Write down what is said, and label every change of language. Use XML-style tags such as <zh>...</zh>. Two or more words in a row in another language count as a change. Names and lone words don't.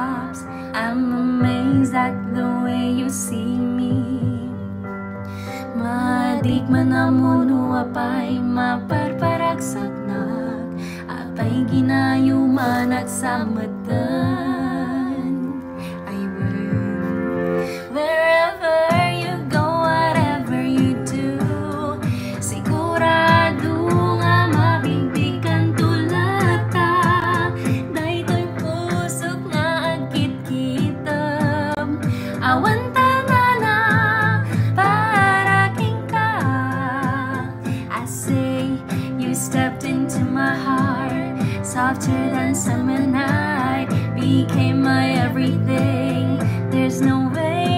<en>steps. I'm amazed at the way you see me.</en> <ilo>Maadik man amuno apay maparparagsaknak, apay ginayuman at samatan.</ilo> <en>I will wherever you go, whatever you do,</en> <ilo>sigurado nga mabigbigan tulata. Daytoy pusok nga agkit-kitab, awan tanana para king ka.</ilo> <en>I say you stepped into my heart, softer than summer night, became my everything. There's no way</en>